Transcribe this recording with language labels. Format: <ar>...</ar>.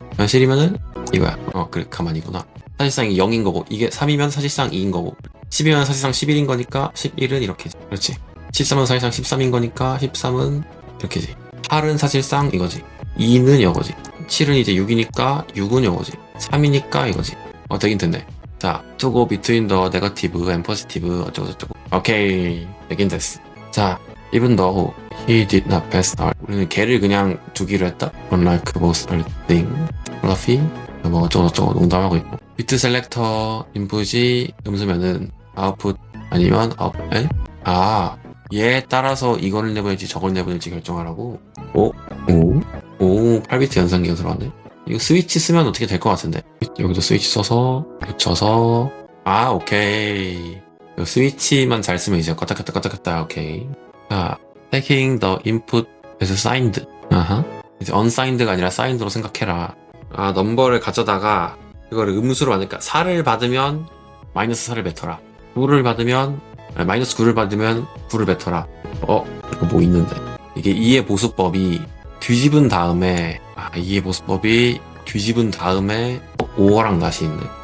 <ko>마이너스 1이면은, 이거야. 그래. 가만히구나. 사실상 이게 0인 거고, 이게 3이면 사실상 2인 거고, 10이면 사실상 11인 거니까, 11은 이렇게지. 그렇지. 13은 사실상 13인 거니까, 13은 이렇게지. 8은 사실상 이거지. 2는 이거지. 7은 이제 6이니까 6은 이거지. 3이니까 이거지. 되긴 됐네.</ko> <en>자, to go between the negative and positive</en> <ko>어쩌고저쩌고. 오케이. 되긴 됐어.</ko> <en>자, even though he did not pass out.</en> <ko>우리는 걔를 그냥 두기로 했다.</ko> <en>unlike most other thing. fluffy.</en> <ko>뭐 어쩌고저쩌고 농담하고 있고. 비트 셀렉터 인풋이 음수면은 아웃풋 아니면 에? 아, 얘에 따라서 이걸 내보낼지 저걸 내보낼지 결정하라고. 8비트 연산기가 들어왔네. 이거 스위치 쓰면 어떻게 될 것 같은데. 여기도 스위치 써서 붙여서. 아, 오케이. 이거 스위치만 잘 쓰면 이제 껐다 켰다. 오케이.</ko> <en>자, taking the input as signed.</en> <ko>아하. 이제 unsigned가 아니라 signed로 생각해라. 아, 넘버를 가져다가 이거를 음수로 만드니까 4를 받으면 마이너스 4를 뱉어라. 9를 받으면 마이너스 9를 받으면 9를 뱉어라. 이거 뭐 있는데. 이게 2의 보수법이 뒤집은 다음에 2의 보수법이 뒤집은 다음에 5어랑 낫이 있네.</ko>